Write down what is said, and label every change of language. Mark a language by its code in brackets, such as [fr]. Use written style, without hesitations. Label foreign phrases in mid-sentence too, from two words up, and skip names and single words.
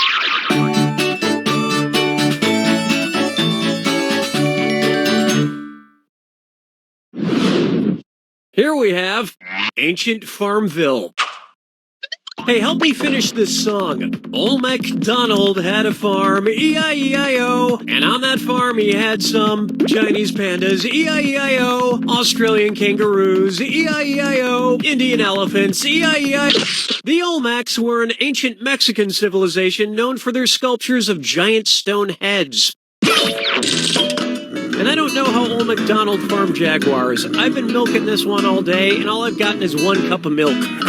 [en] Here we have Ancient Farmville. Hey, help me finish this song. Old MacDonald had a farm, E-I-E-I-O, and on that farm he had some Chinese pandas, E-I-E-I-O, Australian kangaroos, E-I-E-I-O, Indian elephants, E-I-E-I-O. The Olmecs were an ancient Mexican civilization known for their sculptures of giant stone heads. And I don't know how old MacDonald farmed jaguars. I've been milking this one all day, and all I've gotten is 1 cup of milk.